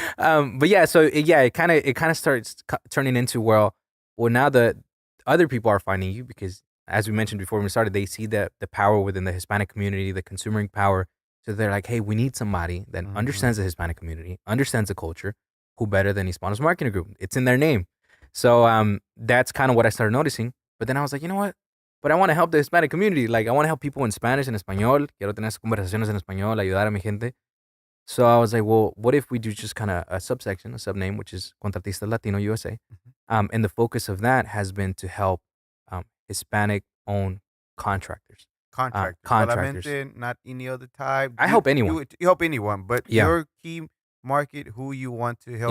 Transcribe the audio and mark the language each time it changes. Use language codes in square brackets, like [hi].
[en] But yeah, so it kind of starts turning into well now the other people are finding you because as we mentioned before when we started, they see the power within the Hispanic community, the consuming power. So they're like, hey, we need somebody that understands the Hispanic community, understands the culture, who better than Hispanos Marketing Group? It's in their name. So that's kind of what I started noticing. But then I was like, you know what? But I want to help the Hispanic community. Like, I want to help people in Spanish, [es] en español. Quiero tener esas conversaciones en español, ayudar a mi gente. [en] So I was like, well, what if we do just kind of a subsection, a subname, which is Contratista Latino USA. And the focus of that has been to help Hispanic-owned contractors. Contractors. Not any other type. I help anyone. You help anyone, but your key market, who you want to help.